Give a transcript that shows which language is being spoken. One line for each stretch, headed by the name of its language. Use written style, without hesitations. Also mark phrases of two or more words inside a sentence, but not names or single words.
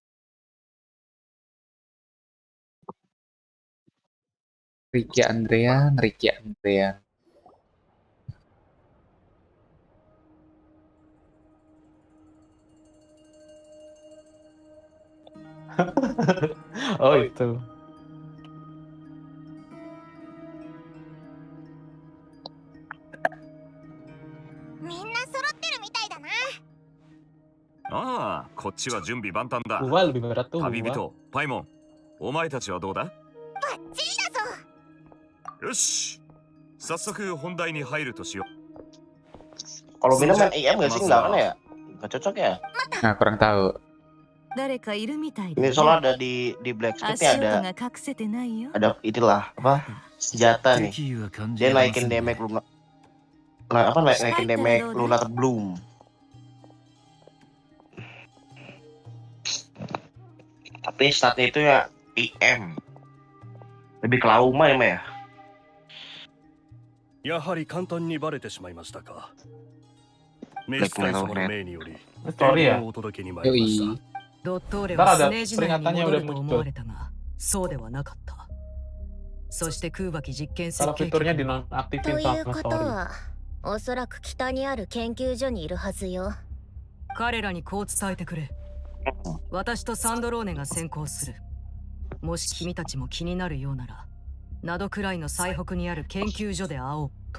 Indonesian: Ricky Andrean. Oh itu.
Japanese: ああ、こっちは準備万端だ。
Indonesian: Gua lebih berat tuh.
Japanese: 旅
Indonesian: Gua.
Japanese: 人、パイモン、お前たちはどうだ？よし、早速本題に入るとしよう。
Indonesian: Columbina main IM gak sih? Enggak kan ya? Gak cocok ya? Nah, kurang tahu. Ini soalnya ada di Blacksmith ada itulah apa senjata nih. Dia naikin damage Luna. Naikin damage Luna Bloom. Tapi statnya itu ya IM. Lebih ke Lauma ya.
Japanese: やはり簡単にバレてしまいましたか。召使い様の命により、
Indonesian: Story ya.
Japanese: お届けに参りました。
Indonesian: Ntar ada peringatannya udah muncul.
Japanese: そうではなかった。そして空爆実験設
Indonesian: Kalau
Japanese: 計
Indonesian: fiturnya
Japanese: 局は
Indonesian: dinonaktifin
Japanese: という
Indonesian: sama
Japanese: こと
Indonesian: story.
Japanese: はおそらく北にある研究所にいるはずよ。彼らにこう伝えてくれ。私とサンドローネが先行する。もし君たちも気になるようなら、ナドくらいの最北にある研究所で会おうと。